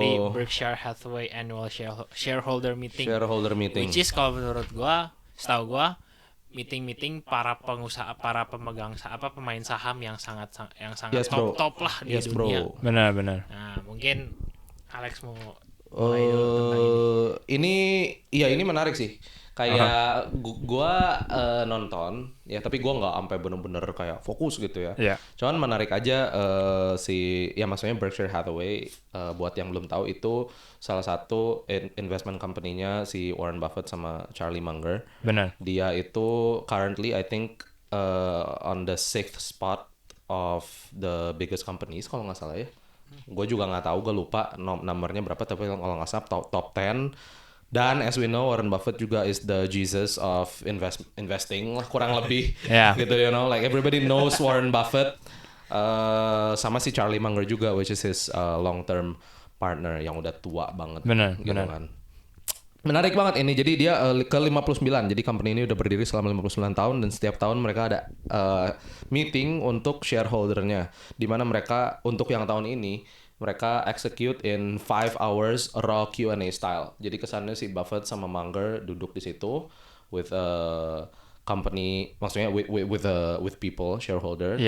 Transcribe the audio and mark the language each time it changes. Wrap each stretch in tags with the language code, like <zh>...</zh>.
<id>di Berkshire Hathaway annual shareholder meeting.</id> <en>Shareholder meeting. Which is</en> <id>kalau menurut gua, setahu gua meeting para pengusaha, para pemegang pemain saham yang sangat</id> <en>Yes, bro.</en> <id>top lah di</id> <en>Yes, bro.</en> <id>dunia. Benar. Nah, mungkin Alex mau mulai dulu tentang ini. Ini menarik sih. Kayak gua nonton ya, tapi gua nggak sampai bener-bener kayak fokus gitu ya. Iya. Cuman menarik aja ya maksudnya Berkshire Hathaway, buat yang belum tahu itu salah satu</id> <en>investment company-</en> <id>nya si Warren Buffett sama Charlie Munger. Benar. Dia itu</id> <en>currently I think on the 6th spot of the biggest companies</en> <id>kalau nggak salah ya. Gue juga nggak tahu, gue lupa nomornya berapa, tapi kalau nggak salah top 10.</id> <en>Dan as we know, Warren Buffett juga is the Jesus of investing lah,</en> <id>kurang lebih.</id> <en>Yeah. Gitu, you know, like everybody knows Warren Buffett.</en> <id>Sama si Charlie Munger juga,</id> <en>which is his long term partner</en> <id>yang udah tua banget. Benar, gitu benar. kan. Menarik banget ini. Jadi dia ke 59. Jadi company ini udah berdiri selama 59 tahun dan setiap tahun mereka ada meeting untuk shareholdernya. Di mana mereka untuk yang tahun ini mereka</id> <en>execute in 5 hours raw Q&A style.</en> <id>Jadi kesannya si Buffett sama Munger duduk di situ</id> <en>with company,</en> <id>maksudnya</id> <en>with people shareholder,</en>